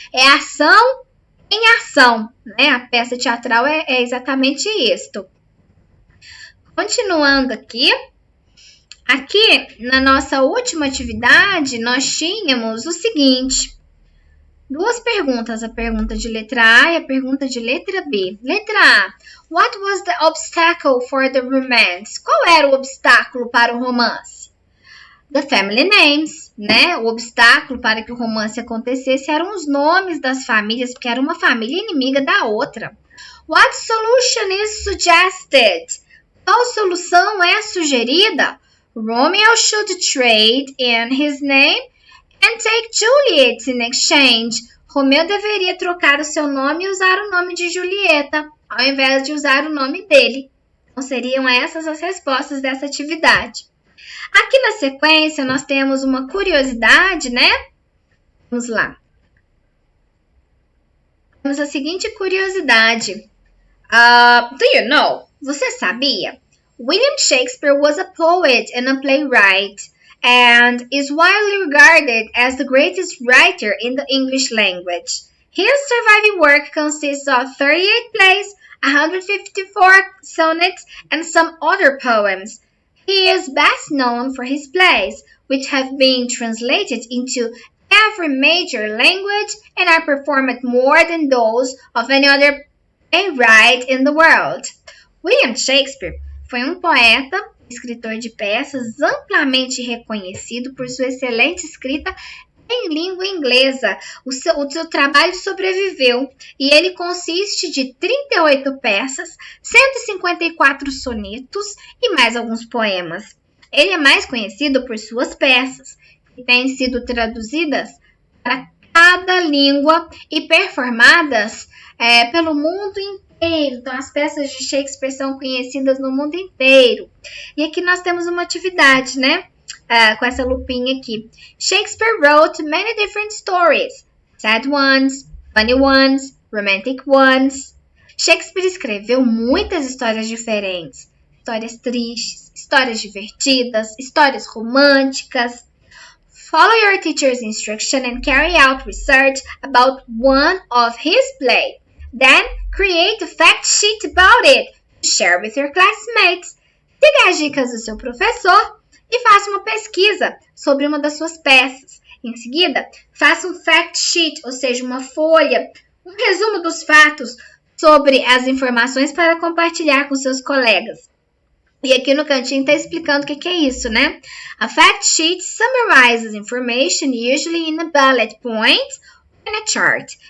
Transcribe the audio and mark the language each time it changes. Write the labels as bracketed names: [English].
[Portuguese] É ação em ação, né? A peça teatral é exatamente isto. Continuando aqui na nossa última atividade, nós tínhamos o seguinte, duas perguntas, a pergunta de letra A e a pergunta de letra B. Letra A, [English] what was the obstacle for the romance? [Portuguese] Qual era o obstáculo para o romance? [English] The family names, [Portuguese] né? O obstáculo para que o romance acontecesse eram os nomes das famílias, porque era uma família inimiga da outra. [English] What solution is suggested? [Portuguese] Qual solução é sugerida? [English] Romeo should trade in his name and take Juliet's in exchange. [Portuguese] Romeu deveria trocar o seu nome e usar o nome de Julieta, ao invés de usar o nome dele. Então, seriam essas as respostas dessa atividade. Aqui na sequência, nós temos uma curiosidade, né? Vamos lá. Temos a seguinte curiosidade. [English] Do you know? [Portuguese] Você sabia? [English] William Shakespeare was a poet and a playwright and is widely regarded as the greatest writer in the English language. His surviving work consists of 38 plays, 154 sonnets, and some other poems. He is best known for his plays, which have been translated into every major language and are performed more than those of any other playwright in the world. [Portuguese] William Shakespeare foi um poeta, escritor de peças, amplamente reconhecido por sua excelente escrita em língua inglesa. O seu trabalho sobreviveu e ele consiste de 38 peças, 154 sonetos e mais alguns poemas. Ele é mais conhecido por suas peças, que têm sido traduzidas para cada língua e performadas pelo mundo inteiro. Então, as peças de Shakespeare são conhecidas no mundo inteiro. E aqui nós temos uma atividade, né? Com essa lupinha aqui. [English] Shakespeare wrote many different stories. Sad ones, funny ones, romantic ones. [Portuguese] Shakespeare escreveu muitas histórias diferentes. Histórias tristes, histórias divertidas, histórias românticas. [English] Follow your teacher's instruction and carry out research about one of his plays. Then, create a fact sheet about it to share with your classmates. [Portuguese] Siga as dicas do seu professor e faça uma pesquisa sobre uma das suas peças. Em seguida, faça um fact sheet, ou seja, uma folha, um resumo dos fatos sobre as informações para compartilhar com seus colegas. E aqui no cantinho está explicando o que é isso, né? [English] A fact sheet summarizes information usually in a bullet point or in a chart.